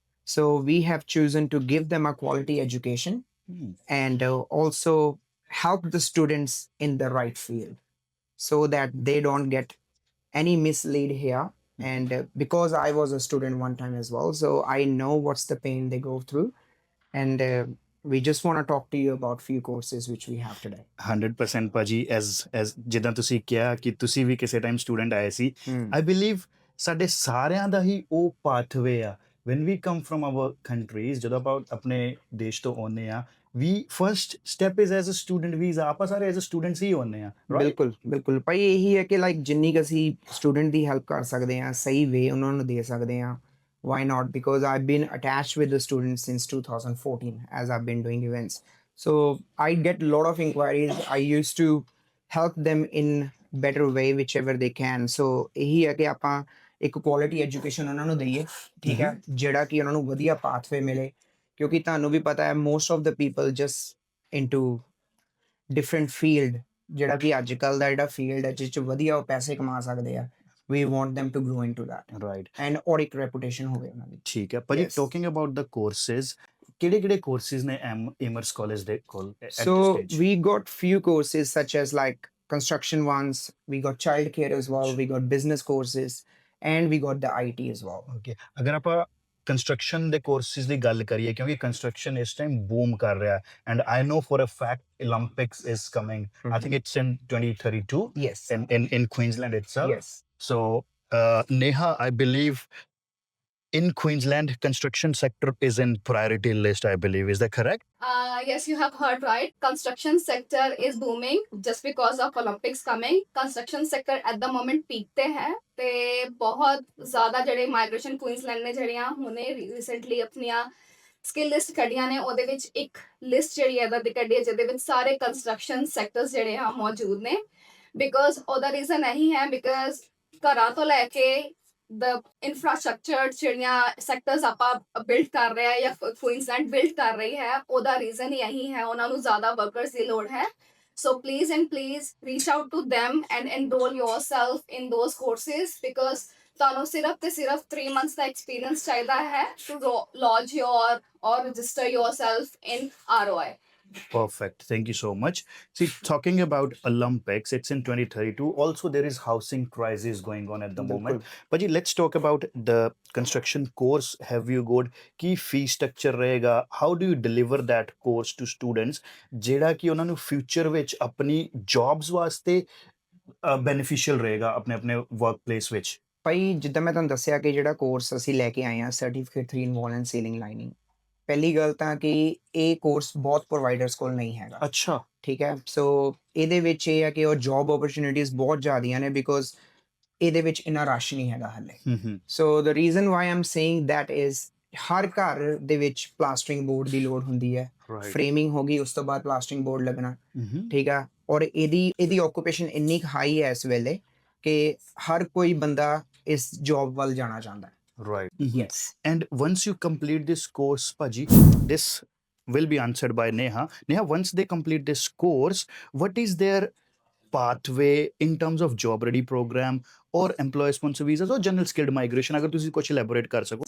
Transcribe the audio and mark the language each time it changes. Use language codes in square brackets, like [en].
[en] So we have chosen to give them a quality education and also help the students in the right field so that they don't get any mislead here. And because I was a student one time as well, so I know what's the pain they go through. And we just want to talk to you about few courses which we have today. [pa] 100% ਭਾਜੀ as ਜਿੱਦਾਂ ਤੁਸੀਂ ਕਿਹਾ ਕਿ ਤੁਸੀਂ ਵੀ ਕਿਸੇ time student ਆਏ ਸੀ [en] I believe [pa] ਸਾਡੇ ਸਾਰਿਆਂ ਦਾ ਹੀ ਉਹ ਪਾਥਵੇ ਆ [en] when we come from our countries [pa] ਜਦੋਂ ਆਪਾਂ ਆਪਣੇ ਦੇਸ਼ ਤੋਂ ਆਉਂਦੇ ਆ [en] we first step is as a student visa [pa] ਆਪਾਂ ਸਾਰੇ as a students ਹੀ ਆਉਂਦੇ ਆ ਬਿਲਕੁਲ ਬਿਲਕੁਲ ਭਾਈ ਇਹੀ ਹੈ ਕਿ ਲਾਈਕ ਜਿੰਨੀ ਕੁ ਅਸੀਂ ਸਟੂਡੈਂਟ ਦੀ ਹੈਲਪ ਕਰ ਸਕਦੇ ਹਾਂ, ਸਹੀ ਵੇ ਉਹਨਾਂ ਨੂੰ ਦੇ ਸਕਦੇ ਹਾਂ. [en] Why not? Because I've been attached with the students since 2014 as I've been doing events. So I get a lot of inquiries. I used to help them in better way whichever they can. [pa] So ਇਹੀ ਹੈ ਕਿ ਆਪਾਂ ਇੱਕ quality education ਉਹਨਾਂ ਨੂੰ ਦਈਏ, ਠੀਕ ਹੈ, ਜਿਹੜਾ ਕਿ ਉਹਨਾਂ ਨੂੰ ਵਧੀਆ ਪਾਥਵੇ ਮਿਲੇ. ਕਿਉਂਕਿ ਤੁਹਾਨੂੰ ਵੀ ਪਤਾ ਹੈ [en] most of the people just into different field, [pa] ਜਿਹੜਾ ਕਿ ਅੱਜ ਕੱਲ੍ਹ ਦਾ ਜਿਹੜਾ ਫੀਲਡ ਹੈ ਜਿਸ 'ਚ ਵਧੀਆ ਉਹ ਪੈਸੇ ਕਮਾ ਸਕਦੇ ਆ. [en] We want them to grow into that. Right. [pa] And ਔਰ ਇੱਕ reputation ਹੋਵੇ ਉਹਨਾਂ ਦੀ. ਠੀਕ ਹੈ ਭਾਜੀ. [en] Yes. Talking about the courses, [pa] ਕਿਹੜੇ courses ਨੇ [en] Amherst College [pa] ਦੇ ਕੋਲ [en] at this So stage? we got few courses such as like construction ones, we got childcare as well, we got business courses, and we got the IT as well. Okay. [pa] ਅਗਰ ਆਪਾਂ construction ਦੇ courses ਦੀ ਗੱਲ ਕਰੀਏ ਕਿਉਂਕਿ construction ਇਸ time boom ਕਰ ਰਿਹਾ ਹੈ and I no for a fact [en] Olympics is coming. I think it's in 2032 Yes. in Queensland itself. Yes. So Neha, I believe in Queensland construction sector is in priority list, I believe. Is that correct? Yes, you have heard right. Construction sector is booming just because of Olympics coming. Construction sector at the moment peak [pa] ਤੇ ਹੈ ਤੇ ਬਹੁਤ ਜ਼ਿਆਦਾ ਜਿਹੜੇ migration ਕੁਈਨਸਲੈਂਡ ਨੇ ਜਿਹੜੀਆਂ ਹੁਣੇ recently ਆਪਣੀਆਂ ਸਕਿੱਲ ਲਿਸਟ ਕੱਢੀਆਂ ਨੇ, ਉਹਦੇ ਵਿੱਚ ਇੱਕ ਲਿਸਟ ਜਿਹੜੀ ਇਹਦਾ ਦੀ ਕੱਢੀ ਹੈ ਜਿਹਦੇ ਵਿੱਚ ਸਾਰੇ ਕੰਸਟਰਕਸ਼ਨ ਸੈਕਟਰਸ ਜਿਹੜੇ ਆ ਮੌਜੂਦ ਨੇ. ਬਿਕੋਜ਼ ਉਹਦਾ ਰੀਜ਼ਨ ਇਹੀ ਹੈ ਬਿਕੋਜ਼ ਘਰਾਂ ਤੋਂ ਲੈ ਕੇ [en] the infrastructure ਜਿਹੜੀਆਂ sectors ਆਪਾਂ build ਕਰ ਰਹੇ ਆ ਜਾਂ ਕੁਈਨਜ਼ਲੈਂਡ build ਕਰ ਰਹੀ ਹੈ ਉਹਦਾ reason ਇਹੀ ਹੈ ਉਹਨਾਂ ਨੂੰ ਜ਼ਿਆਦਾ workers ਦੀ ਲੋੜ ਹੈ so please and please reach out to them and enroll yourself in those courses because [pa] ਤੁਹਾਨੂੰ ਸਿਰਫ ਤੇ ਸਿਰਫ [en] 3 months ਦਾ experience ਚਾਹੀਦਾ ਹੈ to lodge your or register yourself in ROI. Perfect. Thank you so much. See, talking about Olympics, it's in 2032. Also, there is housing crisis going on at the moment. But let's talk about the construction course. Have you got key fee structure रहेगा? How do you deliver that course to students? [pa] ਜਿਹੜਾ ਕਿ ਉਹਨਾਂ ਨੂੰ future ਵਿੱਚ ਆਪਣੀ jobs ਵਾਸਤੇ beneficial ਰਹੇਗਾ ਆਪਣੇ ਆਪਣੇ workplace ਵਿੱਚ. ਭਾਈ ਜਿੱਦਾਂ ਮੈਂ ਤੁਹਾਨੂੰ ਦੱਸਿਆ ਕਿ ਜਿਹੜਾ ਕੋਰਸ ਅਸੀਂ ਲੈ ਕੇ ਆਏ ਹਾਂ certificate 3 in 1 and ceiling lining ਪਹਿਲੀ ਗੱਲ ਤਾਂ ਕਿ ਇਹ ਕੋਰਸ ਬਹੁਤ ਪ੍ਰੋਵਾਈਡਰਸ ਕੋਲ ਨਹੀਂ ਹੈਗਾ ਅੱਛਾ ਠੀਕ ਹੈ ਸੋ ਇਹਦੇ ਵਿੱਚ ਇਹ ਹੈ ਕਿ ਉਹ ਜੌਬ ਓਪਰਚੁਨਿਟੀਜ਼ ਬਹੁਤ ਜ਼ਿਆਦੀਆਂ ਨੇ ਬਿਕੋਜ਼ ਇਹਦੇ ਵਿੱਚ ਇੰਨਾ ਰਸ਼ ਨਹੀਂ ਹੈਗਾ ਹਾਲੇ [en] so the reason why I'm saying that is [pa] her ਘਰ ਦੇ ਵਿੱਚ ਪਲਾਸਟਰਿੰਗ ਬੋਰਡ ਦੀ ਲੋੜ ਹੁੰਦੀ ਹੈ ਫਰੇਮਿੰਗ ਹੋ ਗਈ ਉਸ ਤੋਂ ਬਾਅਦ ਪਲਾਸਟਰਿੰਗ ਬੋਰਡ ਲੱਗਣਾ ਠੀਕ ਆ ਔਰ ਇਹਦੀ ਆਕੂਪੇਸ਼ਨ ਇੰਨੀ ਹਾਈ ਹੈ ਇਸ ਵੇਲੇ ਕਿ ਹਰ ਕੋਈ ਬੰਦਾ ਇਸ ਜੌਬ ਵੱਲ ਜਾਣਾ ਚਾਹੁੰਦਾ ਹੈ [en] Right. Yes. And once you complete this course, Paji, this will be answered by Neha. Neha, once they complete this course, what is their pathway in terms of job ready program or employer sponsor visas or general skilled migration? [pa] अगर तुसी कुछ elaborate कर सको.